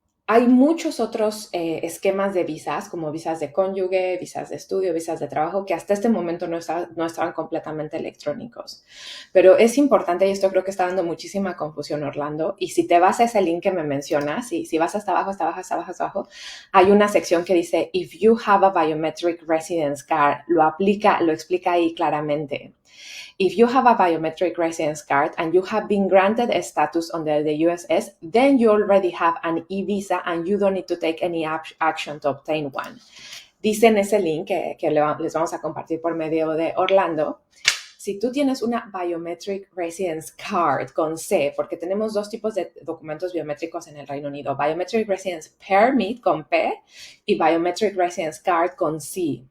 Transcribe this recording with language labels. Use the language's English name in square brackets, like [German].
[Spanish] Hay muchos otros esquemas de visas, como visas de cónyuge, visas de estudio, visas de trabajo, que hasta este momento no estaban completamente electrónicos. Pero es importante, y esto creo que está dando muchísima confusión, Orlando, y si te vas a ese link que me mencionas, y si vas hasta abajo, hay una sección que dice, [English] If you have a biometric residence card, [Spanish] lo explica ahí claramente. [English] If you have a biometric residence card and you have been granted a status under the USS, then you already have an e-visa and you don't need to take any action to obtain one. [Spanish] Dice en ese link que les vamos a compartir por medio de Orlando, si tú tienes una Biometric Residence Card con C, porque tenemos dos tipos de documentos biométricos en el Reino Unido, Biometric Residence Permit con P y Biometric Residence Card con C.